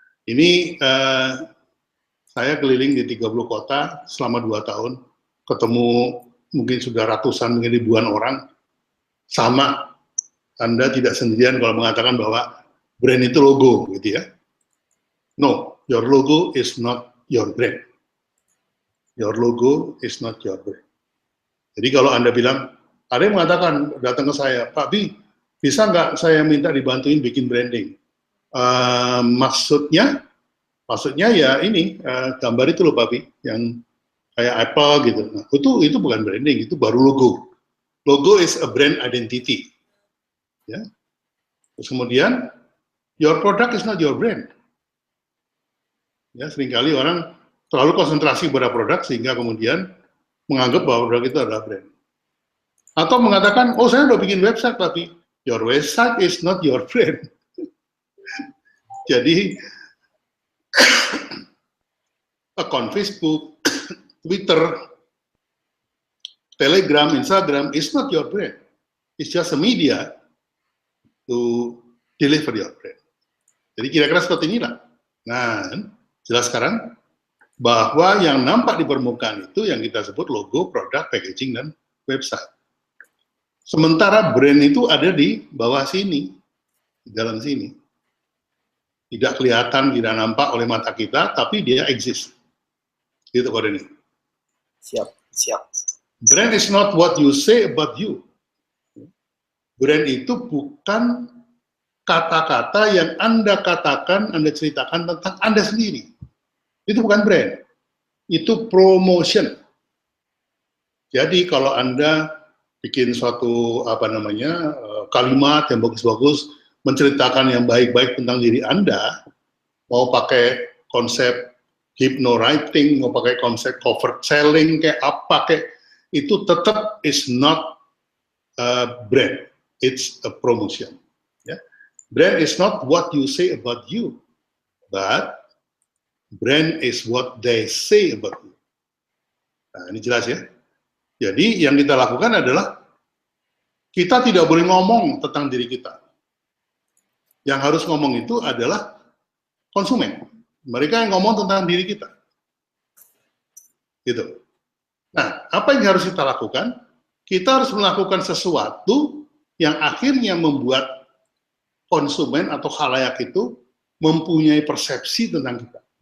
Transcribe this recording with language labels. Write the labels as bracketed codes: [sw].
[id] Ini saya keliling di 30 kota selama 2 tahun, ketemu mungkin sudah ratusan, mungkin ribuan orang. Sama, Anda tidak sendirian kalau mengatakan bahwa brand itu logo, gitu ya. [en] No, your logo is not your brand. Your logo is not your brand. [id] Jadi kalau Anda bilang, ada yang mengatakan, datang ke saya, Pak Bi, bisa nggak saya minta dibantuin bikin branding? Maksudnya ya ini, gambar itu loh Pak Bi, yang kayak Apple gitu. Nah, itu bukan branding, itu baru logo. [en] Logo is a brand identity. Ya. Terus kemudian, your product is not your brand. [id] Ya, seringkali orang terlalu konsentrasi pada produk sehingga kemudian menganggap bahwa produk itu adalah brand. Atau mengatakan, oh saya udah bikin website, tapi your website is not your brand. [en] Jadi, akun Facebook, Twitter, Telegram, Instagram is not your brand. It's just a media to deliver your brand. [id] Jadi kira-kira seperti inilah. Nah, jelas sekarang bahwa yang nampak di permukaan itu yang kita sebut logo, produk, packaging, dan website. Sementara brand itu ada di bawah sini, di dalam sini. Tidak kelihatan, tidak nampak oleh mata kita, tapi dia exist. Gitu kode ini. Siap. [en] Brand is not what you say about you. [id] Brand itu bukan kata-kata yang Anda katakan, Anda ceritakan tentang Anda sendiri. Itu bukan brand. Itu promotion. Jadi kalau Anda bikin suatu kalimat yang bagus-bagus, menceritakan yang baik-baik tentang diri Anda, mau pakai konsep hypnowriting, mau pakai konsep covert selling, kayak apa, kayak itu tetap is not a brand, it's a promotion. Ya. [en] Brand is not what you say about you, but brand is what they say about you. [id] Nah, ini jelas ya. Jadi yang kita lakukan adalah kita tidak boleh ngomong tentang diri kita. Yang harus ngomong itu adalah konsumen. Mereka yang ngomong tentang diri kita. Gitu. Nah, apa yang harus kita lakukan? Kita harus melakukan sesuatu yang akhirnya membuat konsumen atau khalayak itu mempunyai persepsi tentang kita.